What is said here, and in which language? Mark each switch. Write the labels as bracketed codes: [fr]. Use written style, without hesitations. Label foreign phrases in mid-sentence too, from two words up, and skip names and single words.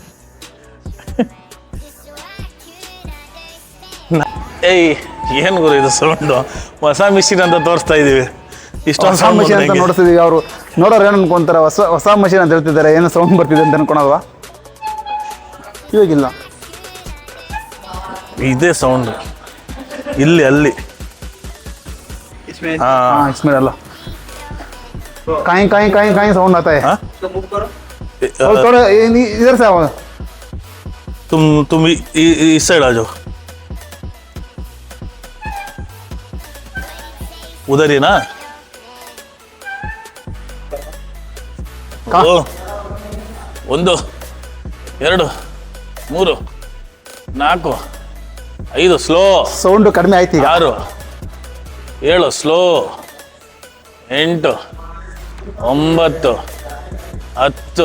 [kn] ಏಯ್, ಏನು ಗುರು ಇದು ಸೌಂಡು? ಹೊಸ ಮಿಷಿನ್ ಅಂತ ತೋರಿಸ್ತಾ ಇದೀವಿ, ಇಷ್ಟೊಂದು ಹೊಸ ಮಷಿನ್ ಅಂತ ನೋಡ್ತಿದೀವಿ. ಅವರು ನೋಡೋರು ಏನು ಅನ್ಕೊಂತಾರೆ, ಹೊಸ ಮಷಿನ್ ಅಂತ ಹೇಳ್ತಿದ್ದಾರೆ, ಏನೋ ಸೌಂಡ್ ಬರ್ತಿದೆ ಅಂತ ಅನ್ಕೊಳಲ್ವಾ? ಇವಾಗಿಲ್ಲ, ಇದೇ ಸೌಂಡ್ ಇಲ್ಲಿ ಅಲ್ಲಿ. [hi] हाँ इसमें डालो, काई काई काई काई साउंड आता है. और थोड़ा इधर से आओ. तुम इस साइड आ जाओ, उधर ही ना. [kn] ಒಂದು 2 3 4 5 ಸ್ಲೋ. ಸೌಂಡ್ ಕಡಿಮೆ ಆಯ್ತು. 6 7 ಸ್ಲೋ, 8 9 10.